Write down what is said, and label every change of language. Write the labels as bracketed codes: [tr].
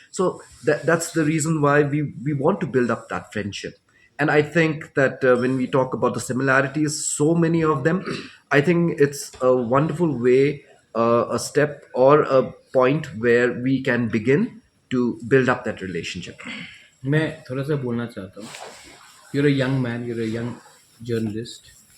[en] So that's the reason why we want to build up that friendship. And I think that when we talk about the similarities, so many of them, I think it's a wonderful way, a step or a point where we can begin to build up that relationship. [hi] मैं थोड़ा सा बोलना चाहता हूँ. [en] You're a young man, you're a young journalist.